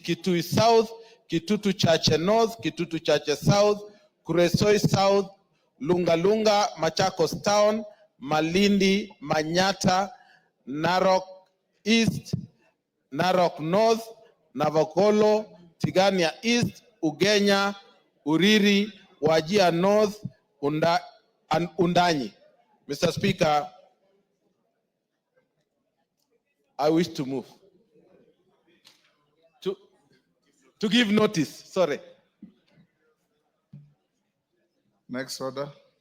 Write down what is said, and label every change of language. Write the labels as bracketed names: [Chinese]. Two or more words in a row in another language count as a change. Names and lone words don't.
[English] Kitui South, Kitutu Chache North, Kitutu Chache South, Kuresoi South, Lunga Lunga, Machakos Town, Malindi, Manyata, Narok East, Narok North, Navokolo, Tigania East, Ugenya, Uriri, Wajia North, and Undanyi. Mr. Speaker, I wish to move. To give notice, sorry. Next order.